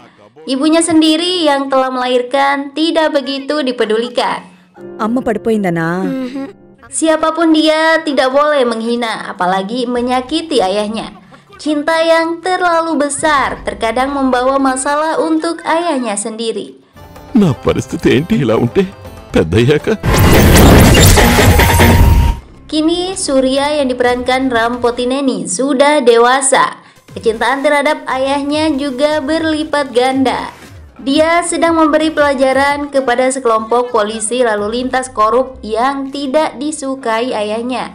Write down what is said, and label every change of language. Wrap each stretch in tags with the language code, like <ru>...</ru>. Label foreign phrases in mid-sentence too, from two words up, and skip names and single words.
<id>Ibunya sendiri yang telah melahirkan tidak begitu dipedulikan.</id> <te>అమ్మ పడిపోయిందనా.</te> <id>Siapapun dia tidak boleh menghina, apalagi menyakiti ayahnya. Cinta yang terlalu besar terkadang membawa masalah untuk ayahnya sendiri.</id> <te>నా పరిస్థితి ఏంటి ఇలా ఉంటే పెద్దయ్యాక</te> <id>Kini Surya yang diperankan Rampoti Neni sudah dewasa. Kecintaan terhadap ayahnya juga berlipat ganda. Dia sedang memberi pelajaran kepada sekelompok polisi lalu lintas korup yang tidak disukai ayahnya.</id>